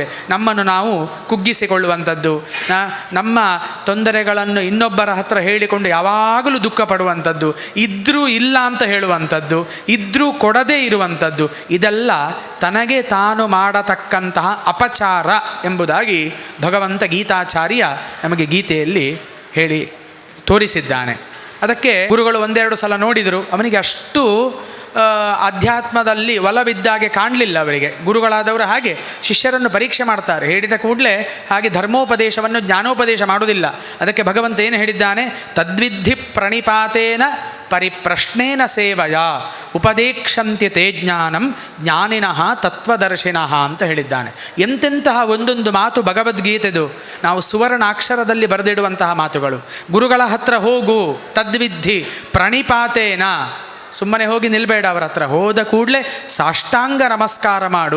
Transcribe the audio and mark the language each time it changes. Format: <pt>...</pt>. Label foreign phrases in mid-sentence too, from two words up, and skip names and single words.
<kn>ನಮ್ಮನ್ನು ನಾವು ಕುಗ್ಗಿಸಿಕೊಳ್ಳುವಂಥದ್ದು, ನಮ್ಮ ತೊಂದರೆಗಳನ್ನು ಇನ್ನೊಬ್ಬರ ಹತ್ರ ಹೇಳಿಕೊಂಡು ಯಾವಾಗಲೂ ದುಃಖ ಪಡುವಂಥದ್ದು, ಇದ್ದರೂ ಇಲ್ಲ ಅಂತ ಹೇಳುವಂಥದ್ದು, ಇದ್ದರೂ ಕೊಡದೇ ಇರುವಂಥದ್ದು, ಇದೆಲ್ಲ ತನಗೆ ತಾನು ಮಾಡತಕ್ಕಂತಹ ಅಪಚಾರ ಎಂಬುದಾಗಿ ಭಗವಂತ ಗೀತಾಚಾರ್ಯ ನಮಗೆ ಗೀತೆಯಲ್ಲಿ ಹೇಳಿ ತೋರಿಸಿದ್ದಾನೆ. ಅದಕ್ಕೆ ಗುರುಗಳು ಒಂದೆರಡು ಸಲ ನೋಡಿದರು, ಅವನಿಗೆ ಅಷ್ಟು ಅಧ್ಯಾತ್ಮದಲ್ಲಿ ಒಲವಿದ್ದಾಗೆ ಕಾಣಲಿಲ್ಲ ಅವರಿಗೆ. ಗುರುಗಳಾದವರು ಹಾಗೆ ಶಿಷ್ಯರನ್ನು ಪರೀಕ್ಷೆ ಮಾಡ್ತಾರೆ, ಹೇಳಿದ ಕೂಡಲೇ ಹಾಗೆ ಧರ್ಮೋಪದೇಶವನ್ನು ಜ್ಞಾನೋಪದೇಶ ಮಾಡುವುದಿಲ್ಲ. ಅದಕ್ಕೆ ಭಗವಂತ ಏನು ಹೇಳಿದ್ದಾನೆ,</kn> <sa>ತದ್ವಿಧಿ ಪ್ರಣಿಪಾತೇನ ಪರಿಪ್ರಶ್ನೇನ ಸೇವಯ ಉಪದೇಕ್ಷಂತ್ಯ ತೇ ಜ್ಞಾನಂ ಜ್ಞಾನಿನಃ ತತ್ವದರ್ಶಿನಃ</sa> <kn>ಅಂತ ಹೇಳಿದ್ದಾನೆ. ಎಂತೆಂತಹ ಒಂದೊಂದು ಮಾತು ಭಗವದ್ಗೀತೆದು, ನಾವು ಸುವರ್ಣಾಕ್ಷರದಲ್ಲಿ ಬರೆದಿಡುವಂತಹ ಮಾತುಗಳು. ಗುರುಗಳ ಹತ್ರ ಹೋಗು,</kn> <sa>ತದ್ವಿಧಿ ಪ್ರಣಿಪಾತೇನ,</sa> <kn>ಸುಮ್ಮನೆ ಹೋಗಿ ನಿಲ್ಬೇಡ, ಅವರ ಹತ್ರ ಹೋದ ಕೂಡಲೇ ಸಾಷ್ಟಾಂಗ ನಮಸ್ಕಾರ ಮಾಡು.</kn>